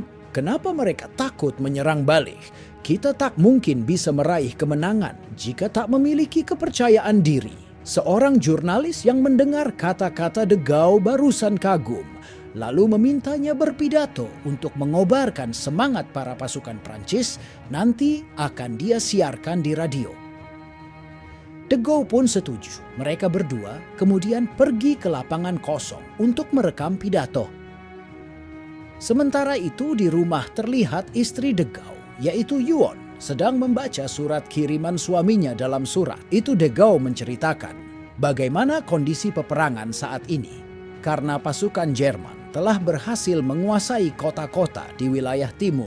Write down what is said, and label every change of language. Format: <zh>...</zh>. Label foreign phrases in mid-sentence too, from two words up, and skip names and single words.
<id>Kenapa mereka takut menyerang balik? Kita tak mungkin bisa meraih kemenangan jika tak memiliki kepercayaan diri. Seorang jurnalis yang mendengar kata-kata De Gaulle barusan kagum, lalu memintanya berpidato untuk mengobarkan semangat para pasukan Prancis, nanti akan dia siarkan di radio. De Gaulle pun setuju. Mereka berdua kemudian pergi ke lapangan kosong untuk merekam pidato. Sementara itu di rumah terlihat istri De Gaulle, yaitu Yuon, sedang membaca surat kiriman suaminya. Dalam surat itu De Gaulle menceritakan bagaimana kondisi peperangan saat ini karena pasukan Jerman telah berhasil menguasai kota-kota di wilayah timur.</id>